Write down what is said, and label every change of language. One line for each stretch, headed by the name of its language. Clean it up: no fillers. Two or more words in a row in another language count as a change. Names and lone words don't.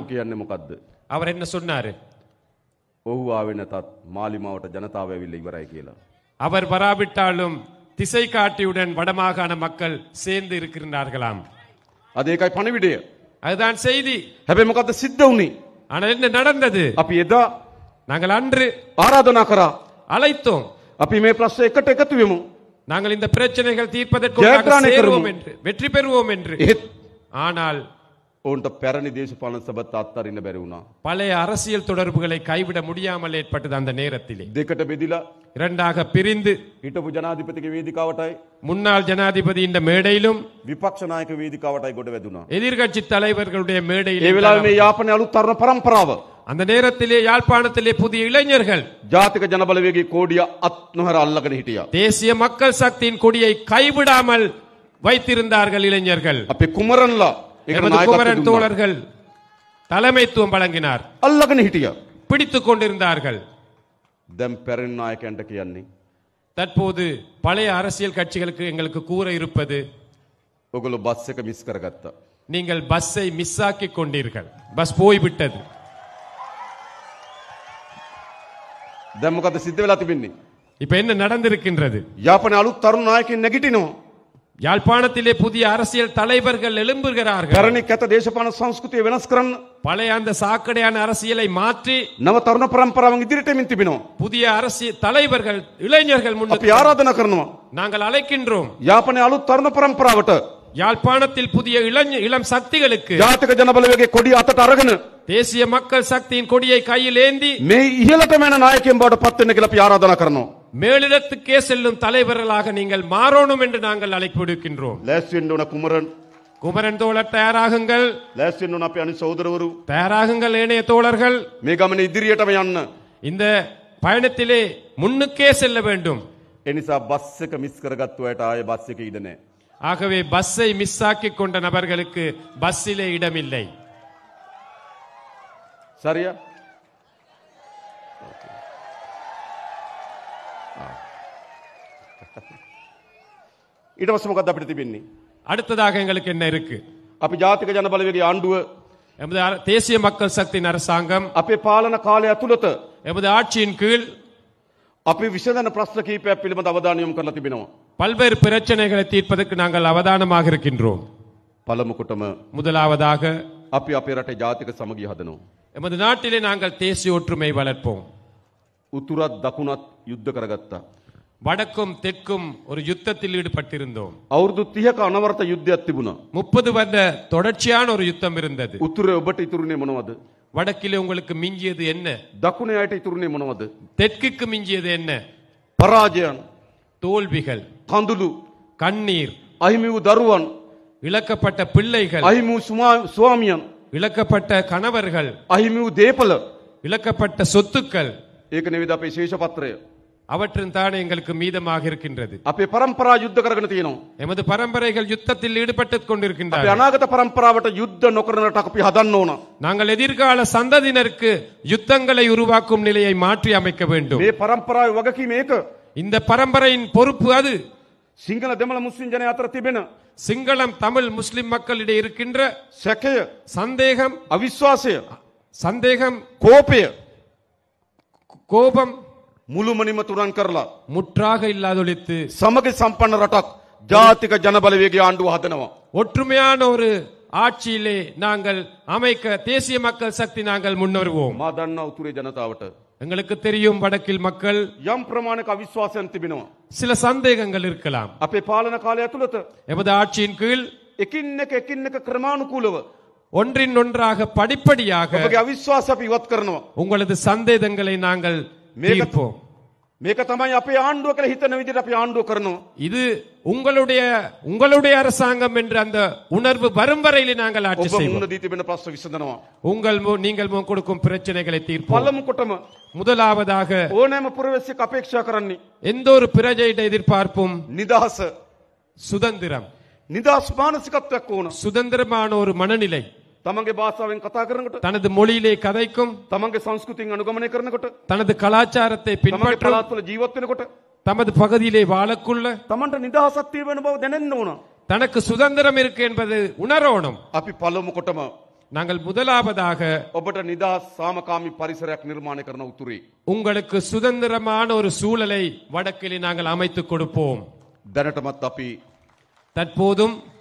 Sinhala: ඔහු කියන්නේ මොකද්ද?
Tamil: அவர் என்ன சொன்னாரு?
Sinhala: ඔහු ආවේ නැතත් මාලිමාවට ජනතාව ඇවිල්ලා ඉවරයි කියලා.
Tamil: அவர் வராவிட்டாலும் திசை காட்டியுடன் வடமாகாண மக்கள் சேர்ந்து இருக்கின்றார்களாம்.
Sinhala: අද ඒකයි පණිවිඩය.
Tamil: அதுதான் செய்தி.
Sinhala: හැබැයි මොකද්ද සිද්ධ වුනේ?
Tamil: ஆனால் என்ன நடந்தது?
Sinhala: අපි එදා
Tamil: நாங்கள் அன்று
Sinhala: ආරාධනා කරා.
Tamil: அழைத்தோம்.
Sinhala: අපි මේ ප්‍රශ්න එකට එකතු වෙමු.
Tamil: நாங்கள் இந்த பிரச்சனைகள் தீர்ப்பதற்கு ஜெயபிரகாஷ் சேருவோம் கருமு. என்று, வெற்றி பெறுவோம் என்று.
Sinhala: ඒත්
Tamil: ஆனால்
Sinhala: ඔවුන්ට පැරණි දේශපාලන සභත් අත්හරින්න බැරි වුණා.
Tamil: பழைய அரசியல் தொடர்புகளை கைவிட முடியாமல் ஏற்பட்டது. அந்த நேரத்திலே
Sinhala: දෙකට බෙදිලා
Tamil: இரண்டாக பிரிந்து
Sinhala: හිටපු ජනාධිපතිගේ වේදිකාවටයි
Tamil: முன்னாள் ஜனாதிபதி இந்த மேடையிலும்
Sinhala: විපක්ෂ නායක වේදිකාවටයි ගොඩ වැදුණා.
Tamil: எதிர்கட்சி தலைவர்களுடைய
Sinhala: ඒ
Tamil: மேடையிலும்
Sinhala: වෙලාවේ මේ යාපනයේ අලුත් තරුණ පරම්පරාව
Tamil: அந்த நேரத்திலே யாழ்ப்பாணத்திலே புதிய இளைஞர்கள்
Sinhala: ජාතික ජනබලවේගයේ කෝඩිය අත් නොහැර අල්ලගෙන හිටියා.
Tamil: தேசிய மக்கள் சக்தியின் கொடியை கைவிடாமல் வைத்திருந்தார்கள் இளைஞர்கள்.
Sinhala: අපේ කුමරන්ලා ඒකට
Tamil: எமது குமரன்
Sinhala: නායකත්වය දුන්නා.
Tamil: தோழர்கள் தலைமைத்துவம் வழங்கினார்,
Sinhala: අල්ලගෙන හිටියා.
Tamil: பிடித்துக் கொண்டிருந்தார்கள்.
Sinhala: දැන් පැරණි නායකයන්ට කියන්නේ
Tamil: தற்போது பழைய அரசியல் கட்சிகளுக்கு எங்களுக்கு கூற இருப்பது,
Sinhala: ඔගොල්ලෝ බස් එක මිස් කරගත්තා.
Tamil: நீங்கள் பஸ்ஸை மிஸ் ஆக்கிக் கொண்டீர்கள், பஸ் போய்விட்டது.
Sinhala: දැන් මොකද සිද්ධ වෙලා තිබෙන්නේ?
Tamil: இப்ப என்ன நடந்திருக்கின்றது?
Sinhala: යාපනයේ අලුත් තරුණ නායකයන් නැගිටිනවා.
Tamil: யாழ்ப்பாணத்திலே புதிய அரசியல் தலைவர்கள் எழும்புகிறார்கள்.
Sinhala: පැරණි කැත දේශපාලන සංස්කෘතිය වෙනස් කරන්න
Tamil: பழைய அந்த சாக்கடையான அரசியலை மாற்றி
Sinhala: නව තරුණ පරම්පරාවන් ඉදිරියට එමින් තිබෙනවා.
Tamil: புதிய அரசியல் தலைவர்கள் இளைஞர்கள்
Sinhala: අපි
Tamil: முன்னுக்கு
Sinhala: ආරාධනා කරනවා.
Tamil: நாங்கள் அழைக்கின்றோம்.
Sinhala: යාපනයේ අලුත් තරුණ පරම්පරාවට
Tamil: யாழ்ப்பாணத்தில் புதிய இளம் சக்திகளுக்கு
Sinhala: ජාතික ජනබලවේගයේ කොඩිය අතට අරගෙන
Tamil: தேசிய மக்கள் சக்தியின் கொடியை கையில் ஏந்தி
Sinhala: මේ ඉහළටම යන නායකයන් බවට පත් වෙන්න කියලා අපි ආරාධනා කරනවා.
Tamil: மேலிடத்துக்கே செல்லும் தலைவர்களாக நீங்கள் மாறணும் என்று நாங்கள் அழைப்பு விடுக்கின்றோம்.
Sinhala: ලෑස්ති වෙන්න ඕන කුමරන්.
Tamil: குமரன் தோழர் தயாராகுங்கள்,
Sinhala: ලෑස්ති වෙන්න ඕන අපේ අනිත් සහෝදරවරු.
Tamil: தயாராகுங்கள் ஏனைய தோழர்கள்.
Sinhala: මේ ගමනේ ඉදිරියටම යන්න.
Tamil: இந்த பயணத்திலே முன்னுக்கே செல்ல வேண்டும்.
Sinhala: ඒ නිසා බස් එක මිස් කරගත්තු අයට ආයේ බස් එකේ ඉඩ නැහැ.
Tamil: ஆகவே பஸ்ஸை மிஸ் ஆக்கிக் கொண்ட நபர்களுக்கு பஸ்ஸிலே இடமில்லை. சரியா?
Sinhala: ඊට පස්සේ මොකක්ද අපිට තිබෙන්නේ?
Tamil: அடுத்ததாக எங்களுக்கு என்ன இருக்கு?
Sinhala: අපි ජාතික ජනබලවේගයේ ආණ්ඩුව
Tamil: எமது தேசிய மக்கள் சக்தியின் அரசாங்கம்
Sinhala: අපේ පාලන කාලය ඇතුළත
Tamil: எமது ஆட்சியின் கீழ்
Sinhala: අපි විසඳන ප්‍රශ්න කීපයක් පිළිබඳ අවධානය යොමු කරලා තිබෙනවා.
Tamil: பல்வேறு பிரச்சனைகளை தீர்ப்பதற்கு நாங்கள் அவதானமாக இருக்கின்றோம்.
Sinhala: පළමුකොටම
Tamil: முதலாவதாக
Sinhala: අපි අපේ රටේ ජාතික සමගිය හදනවා.
Tamil: எமது நாட்டிலே நாங்கள் தேசிய ஒற்றுமை வளர்ப்போம்.
Sinhala: උතුරත් දකුණත් යුද්ධ කරගත්තා.
Tamil: வடக்கும் தெற்கும் ஒரு யுத்தத்தில் ஈடுபட்டிருந்தோம்.
Sinhala: අවුරුදු 30ක අනවරත යුද්ධයක් තිබුණා.
Tamil: 30 வருட தொடர்ச்சியான ஒரு யுத்தம் இருந்தது.
Sinhala: උතුරේ ඔබට ඉතුරුනේ මොනවද?
Tamil: வடக்கிலே உங்களுக்கு மிஞ்சியது என்ன?
Sinhala: දකුණේ අයට ඉතුරුනේ මොනවද?
Tamil: தெற்குக்கு மிஞ்சியது என்ன?
Sinhala: පරාජයන්,
Tamil: தோல்விகள்,
Sinhala: කඳුළු,
Tamil: கண்ணீர்,
Sinhala: අහිමි වූ දරුවන්,
Tamil: இழக்கப்பட்ட பிள்ளைகள்,
Sinhala: අහිමි වූ ස්වාමියන්,
Tamil: இழக்கப்பட்ட கணவர்கள்,
Sinhala: අහිමි වූ දේපල.
Tamil: இழக்கப்பட்ட சொத்துக்கள்.
Sinhala: ඒක නෙවෙයි අපේ ශේෂ පත්‍රය.
Tamil: அவற்றின் தானே எங்களுக்கு மீதமாக இருக்கின்றது.
Sinhala: අපේ පරම්පරා යුද්ධ කරගෙන තියෙනවා.
Tamil: எமது பரம்பரைகள் யுத்தத்தில் ஈடுபட்டுக்
Sinhala: අපේ
Tamil: கொண்டிருக்கின்றன.
Sinhala: අනාගත පරම්පරාවට යුද්ධ නොකරනට අපි හදන්න ඕන.
Tamil: நாங்கள் எதிர்கால சந்ததியினருக்கு யுத்தங்களை உருவாக்கும் நிலையை மாற்றி அமைக்க வேண்டும்.
Sinhala: මේ පරම්පරාවේ වගකීම ඒක.
Tamil: இந்த பரம்பரையின் பொறுப்பு அது.
Sinhala: සිංහල දෙමළ මුස්ලිම් ජනයා අතර තිබෙන
Tamil: சிங்களம் தமிழ் முஸ்லிம் மக்களிடையே இருக்கின்ற
Sinhala: සැකය,
Tamil: சந்தேகம்,
Sinhala: අවිශ්වාසය,
Tamil: கோபம், கோபம்
Sinhala: මුළුමනින්ම තුරන් කරලා
Tamil: முற்றாக இல்லாதொழித்து
Sinhala: සමගි සම්පන්න රටක් ජාතික ජනබලවේගයේ ආණ්ඩුව හදනවා.
Tamil: ஒற்றுமையான ஒரு ஆட்சியிலே நாங்கள் அமைக்க தேசிய மக்கள் சக்தி நாங்கள் முன்வருவோம்.
Sinhala: මා දන්නා උතුරේ ජනතාවට
Tamil: எங்களுக்கு தெரியும் வடக்கில் மக்கள்
Sinhala: යම් ප්‍රමාණයක අවිශ්වාසයන් තිබෙනවා.
Tamil: சில சந்தேகங்கள் இருக்கலாம்.
Sinhala: අපේ පාලන කාලය ඇතුළත
Tamil: எமது ஆட்சியின் கீழ்
Sinhala: එකින් එක ක්‍රමානුකූලව
Tamil: ஒன்றின் ஒன்றாக படிப்படியாக
Sinhala: ඔබගේ අවිශ්වාස අපි ඉවත් කරනවා.
Tamil: உங்களது சந்தேகங்களை நாங்கள் தீர்ப்போம்.
Sinhala: මේක තමයි අපේ ආණ්ඩුව කියලා හිතන විදිහට අපි ආණ්ඩුව කරනවා.
Tamil: இது உங்களுடைய அரசாங்கம் என்ற அந்த உணர்வு வரும் வரையிலே நாங்கள் ஆட்சி
Sinhala: ඔබ
Tamil: செய்வோம்.
Sinhala: මුන්න දී තිබෙන ප්‍රශ්න විසඳනවා.
Tamil: நீங்கள் முன் கொடுக்கும் பிரச்சனைகளை தீர்ப்போம்.
Sinhala: පළමු කොටම
Tamil: முதலாவதாக
Sinhala: ඕනෑම පුරවැසියෙක් අපේක්ෂා කරන්නේ
Tamil: எந்த ஒரு பிரஜையிட எதிர்பார்ப்பும்
Sinhala: නිදහස.
Tamil: சுதந்திரம்,
Sinhala: නිදහස් මානසිකත්වයක් ඕන.
Tamil: சுதந்திரமான ஒரு மனநிலை.
Sinhala: තමන්ගේ භාෂාවෙන් කතා කරනකොට,
Tamil: தனது மொழியிலே கதைக்கும்,
Sinhala: තමන්ගේ සංස්කෘතියෙන් අනුගමනය කරනකොට,
Tamil: தனது கலாச்சாரத்தை
Sinhala: තමන්ගේ
Tamil: பின்பற்றும்,
Sinhala: පළාත්වල ජීවත් වෙනකොට
Tamil: தமது பகுதியிலே வாழக்குள்ள
Sinhala: තමන්ට නිදහසක් තියෙන බව දැනෙන්න ඕන.
Tamil: தனக்கு சுதந்திரம் இருக்கு என்பது உணரணும்.
Sinhala: අපි පළමු කොටම
Tamil: நாங்கள் முதலாவதாக
Sinhala: ඔබට නිදහස් සාමකාමී පරිසරයක් නිර්මාණය කරන උතුරේ
Tamil: உங்களுக்கு சுதந்திரமான ஒரு சூழலை வடக்கிலே நாங்கள் அமைத்துக் கொடுப்போம்.
Sinhala: දැනටමත් අපි
Tamil: தற்போதும்